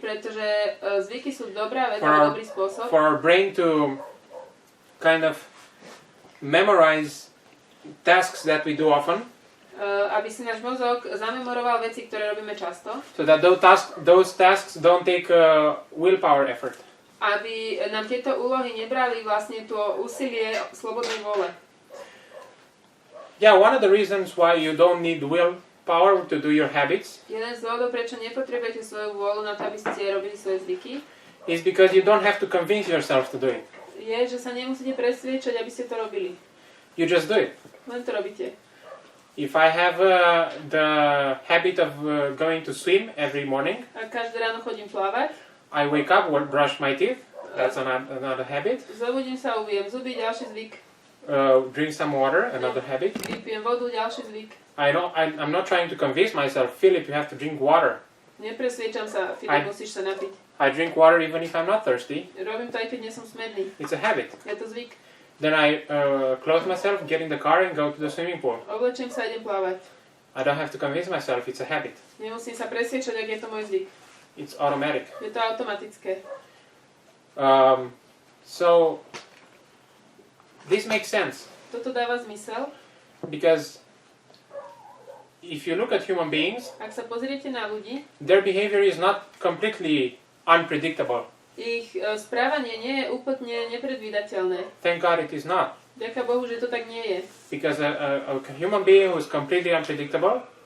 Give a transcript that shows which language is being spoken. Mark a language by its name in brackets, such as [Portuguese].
[Slovak] pretože zvyky sú dobrá vec, [English] For our- [Slovak] dobrý spôsob, [English] for our brain to kind of memorize tasks that we do often, [Slovak] aby si náš mozog zamemoroval veci, ktoré robíme často, [English] so that those tasks don't take willpower effort. [Slovak] aby nám tieto úlohy nebrali vlastne to úsilie slobodnej vôle. [English] Yeah, one of the reasons why you don't need willpower to do your habits [Slovak] Jeden z dôvodov, prečo nepotrebujete svoju vôľu na to, aby ste robili svoje zvyky, [English] is because you don't have to convince yourself to do it. [Slovak] je, že sa nemusíte presviečať, aby ste to robili. [English] You just do it. [Slovak] Len to robíte. [English] If I have the habit of going to swim every morning, [Slovak] A každé ráno chodím plávať, [English] I wake up, brush my teeth, that's another habit, [Slovak] zobudím sa, umyjem zuby, ďalší zvyk, [English] drink some water, another habit. [Slovak] vypijem vodu, ďalší zvyk. [English] I'm not trying to convince myself, Philip, you have to drink water. [Slovak] Nepresviečam sa, Filip, musíš sa napiť. [English] I drink water even if I'm not thirsty. [Slovak] Robím to aj keď nie som smedný. [English] It's a habit. [Slovak] Je to zvyk. [English] Then I close myself, get in the car and go to the swimming pool. [Slovak] Oblečím sa a idem plávať. [English] I don't have to convince myself, it's a habit. [Slovak] Nemusím sa presviečať, ak je to môj zvyk. [English] It's automatic. [Slovak] Je to automatické. [English] So this makes sense [Slovak] Toto dáva zmysel. [English] because if you look at human beings, [Slovak] Ak sa pozriete na ľudí, [English] their behavior is not completely unpredictable. [Slovak] ich správanie nie je úplne nepredvídateľné. [English] Thank God it is not. [Slovak] Ďaká Bohu, že to tak nie je. [English] Because a human being who is completely unpredictable,